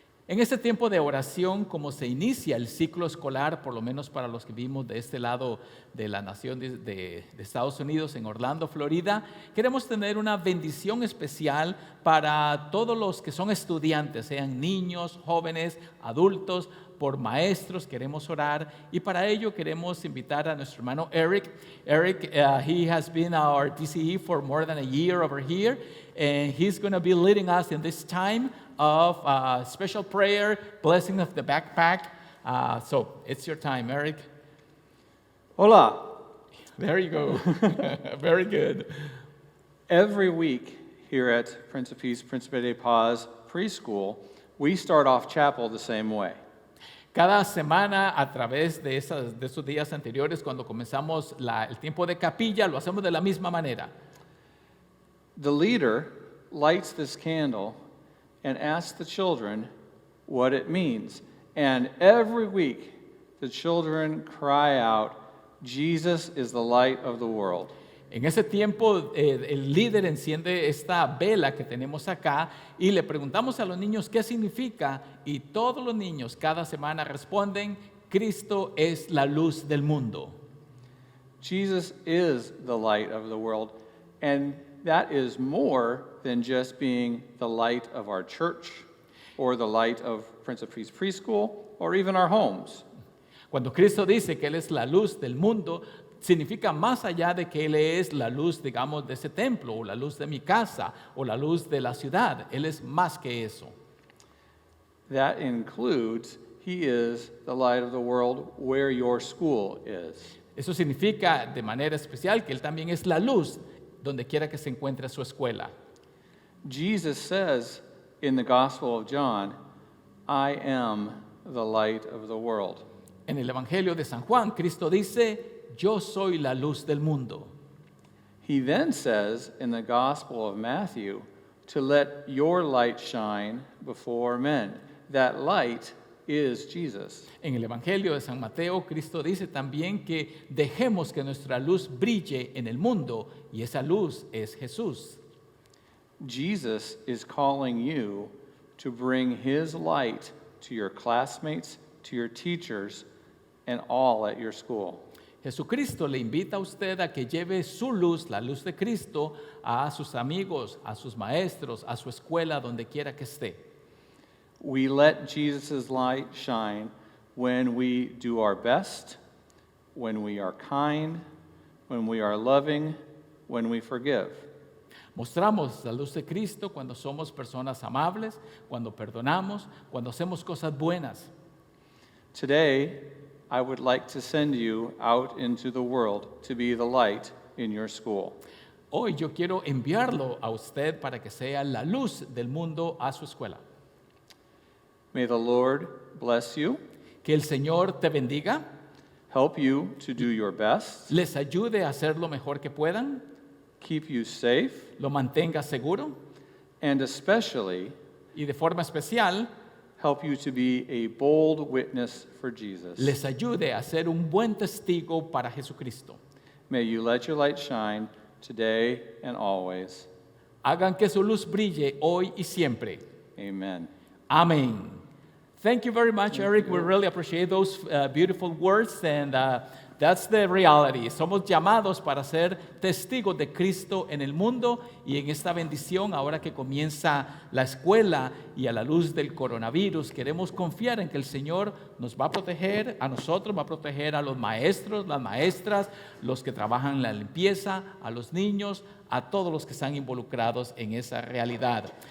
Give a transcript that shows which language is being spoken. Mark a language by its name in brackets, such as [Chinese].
[Spanish] En este tiempo de oración, como se inicia el ciclo escolar, por lo menos para los que vivimos de este lado de la nación de Estados Unidos, en Orlando, Florida, queremos tener una bendición especial para todos los que son estudiantes, sean niños, jóvenes, adultos, por maestros. Queremos orar, y para ello queremos invitar a nuestro hermano Eric. [English] Eric, he has been our DCE for more than a year over here, and he's going to be leading us in this time of special prayer, blessing of the backpack. So it's your time, Eric. [Spanish] Hola. [English] There you go. Very good. Every week here at Prince of Peace, Príncipe de Paz Preschool, we start off chapel the same way. [Spanish] Cada semana, a través de esos días anteriores, cuando comenzamos el tiempo de capilla, lo hacemos de la misma manera. [English] The leader lights this candle and asks the children what it means. And every week, the children cry out, "Jesus is the light of the world." [Spanish] En ese tiempo, el líder enciende esta vela que tenemos acá y le preguntamos a los niños qué significa, y todos los niños cada semana responden: Cristo es la luz del mundo. [English] Jesus is the light of the world, and that is more than just being the light of our church or the light of Prince of Peace Preschool or even our homes. [Spanish] Cuando Cristo dice que Él es la luz del mundo, significa más allá de que Él es la luz, digamos, de ese templo, o la luz de mi casa, o la luz de la ciudad. Él es más que eso. [English] That includes, He is the light of the world where your school is. [Spanish] Eso significa de manera especial que Él también es la luz donde quiera que se encuentre su escuela. [English] Jesus says in the Gospel of John, "I am the light of the world." [Spanish] En el Evangelio de San Juan, Cristo dice: yo soy la luz del mundo. [English] He then says in the Gospel of Matthew to let your light shine before men. That light is Jesus. [Spanish] En el Evangelio de San Mateo, Cristo dice también que dejemos que nuestra luz brille en el mundo, y esa luz es Jesús. [English] Jesus is calling you to bring His light to your classmates, to your teachers, and all at your school. [Spanish] Jesucristo le invita a usted a que lleve su luz, la luz de Cristo, a sus amigos, a sus maestros, a su escuela, donde quiera que esté. [English] We let Jesus' light shine when we do our best, when we are kind, when we are loving, when we forgive. [Spanish] Mostramos la luz de Cristo cuando somos personas amables, cuando perdonamos, cuando hacemos cosas buenas. [English] Today, I would like to send you out into the world to be the light in your school. [Spanish] Hoy yo quiero enviarlo a usted para que sea la luz del mundo a su escuela. [English] May the Lord bless you, [Spanish] Que el Señor te bendiga, [English] help you to do your best, [Spanish] les ayude a hacer lo mejor que puedan, [English] keep you safe, [Spanish] lo mantenga seguro, [English] and especially [Spanish] y de forma especial [English] help you to be a bold witness for Jesus. [Spanish] les ayude a ser un buen testigo para Jesucristo. [English] May you let your light shine today and always. [Spanish] Hagan que su luz brille hoy y siempre. [English] Amen. Amén. Thank you very much, Eric. We really appreciate those beautiful words. And That's the reality. [Spanish] Somos llamados para ser testigos de Cristo en el mundo, y en esta bendición, ahora que comienza la escuela y a la luz del coronavirus, queremos confiar en que el Señor nos va a proteger a nosotros, va a proteger a los maestros, las maestras, los que trabajan en la limpieza, a los niños, a todos los que están involucrados en esa realidad.